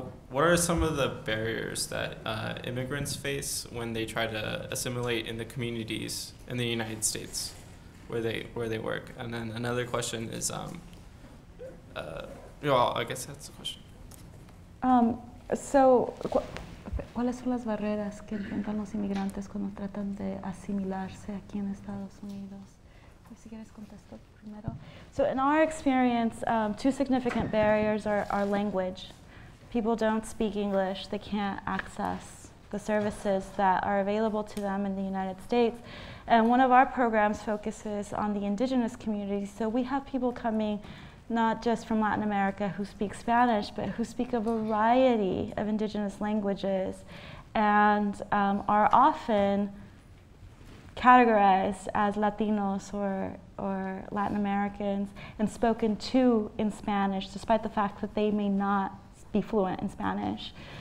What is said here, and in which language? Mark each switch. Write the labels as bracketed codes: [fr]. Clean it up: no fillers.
[en] What are some of the barriers that immigrants face when they try to assimilate in the communities in the United States where they work? And then another question is, well, I guess that's the question. [es] ¿Cuáles son las barreras que enfrentan los inmigrantes cuando tratan de asimilarse aquí en Estados Unidos? Si quieres contesto primero. [en] So in our experience, two significant barriers are language. People don't speak English. They can't access the services that are available to them in the United States. And one of our programs focuses on the indigenous communities. So we have people coming not just from Latin America who speak Spanish, but who speak a variety of indigenous languages and are often categorized as Latinos or Latin Americans and spoken to in Spanish, despite the fact that they may not be fluent in Spanish.